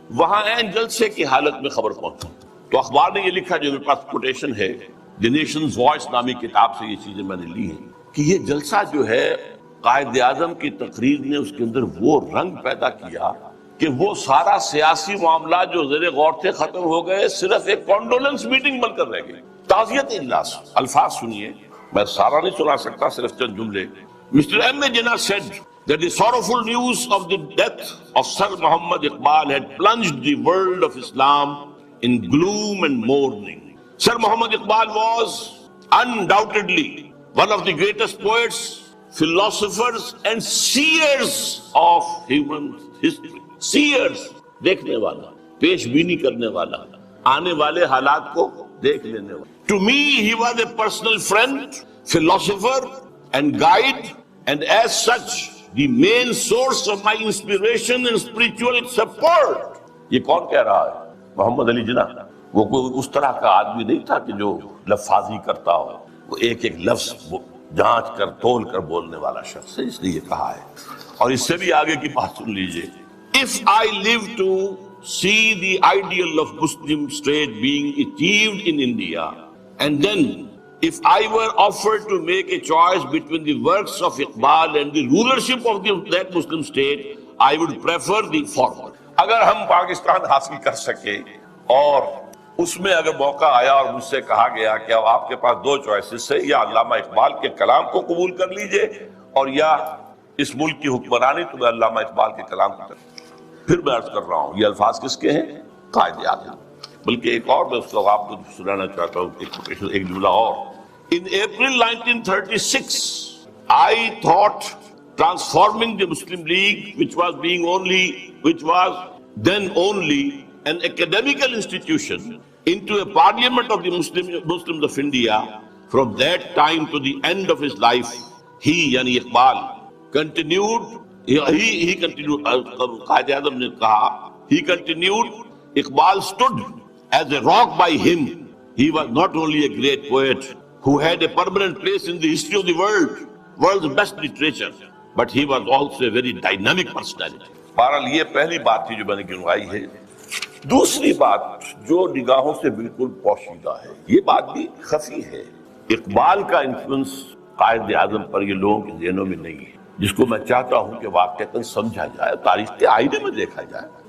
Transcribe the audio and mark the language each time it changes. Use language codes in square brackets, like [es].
[ur] وہاں عین جلسے کی حالت میں خبر پہنچی تو اخبار نے یہ لکھا جو میرے پاس کوٹیشن ہے دی نیشنز وائس نامی کتاب سے یہ چیزیں میں نے لی ہیں کہ یہ جلسہ جو ہے قائد اعظم کی تقریر نے اس کے اندر وہ رنگ پیدا کیا کہ وہ سارا سیاسی معاملات جو زیر غور تھے ختم ہو گئے، صرف ایک کانڈولنس میٹنگ بن کر رہ گئی. تعزیت اجلاس. الفاظ سنیے، میں سارا نہیں سنا سکتا، صرف چند جملے. [en] Mr. M. Jinnah said that the sorrowful news of the death of Sir Muhammad Iqbal had plunged the world of Islam in gloom and mourning. Sir Muhammad Iqbal was undoubtedly one of the greatest poets, philosophers and seers of human history. [ur] Seers, دیکھنے والا، پیش بینی کرنے والا، آنے والے حالات کو دیکھ لینے والا. [en] To me he was a personal friend, philosopher and guide, and as such the main source of my inspiration and spiritual support. [ur] یہ کون کہہ رہا ہے؟ محمد علی جناح. وہ کوئی اس طرح کا آدمی نہیں تھا کہ جو لفاظی کرتا ہو، وہ ایک ایک لفظ جانچ کر تول کر بولنے والا شخص ہے، اس لیے یہ کہا ہے. اور اس سے بھی آگے کی بات سن لیجئے. [en] If I live to see the ideal of Muslim state being achieved in India, and then if I were offered to make a choice between the works of Iqbal and the rulership of that Muslim state, I would prefer the former. [ur] اگر ہم پاکستان حاصل کر سکے اور اس میں اگر موقع آیا اور مجھ سے کہا گیا کہ اب آپ کے پاس دو چوائسز ہے، یا علامہ اقبال کے کلام کو قبول کر لیجئے اور یا اس ملک کی حکمرانی، تو میں علامہ اقبال کے کلام کو کروں. پھر میں عرض کر رہا ہوں یہ الفاظ کس کے ہیں؟ قائد اعظم. بلکہ ایک اور میں اس کو آپ کو سنانا چاہتا ہوں، ایک جملہ اور. [en] In April 1936, I thought transforming the Muslim League, which was then only an academical institution, into a parliament of the Muslims of India. From that time to the end of his life, he, yani Iqbal, continued. He continued. [ur] Qaid Azam ne kaha, [en] he continued. Iqbal stood as a rock by him. He was not only a great poet who had a permanent place in the history of the world's best literature, but he was also a very dynamic personality. [ur] بہرحال یہ پہلی بات تھی جو میں نے گنوائی ہے. دوسری بات جو نگاہوں سے بالکل پوشیدہ ہے، یہ بات بھی خفی ہے. اقبال کا انفلوئنس قائد اعظم پر یہ لوگوں کے ذہنوں میں نہیں ہے، جس کو میں چاہتا ہوں کہ واقعتاً سمجھا جائے، تاریخ کے آئینے میں دیکھا جائے.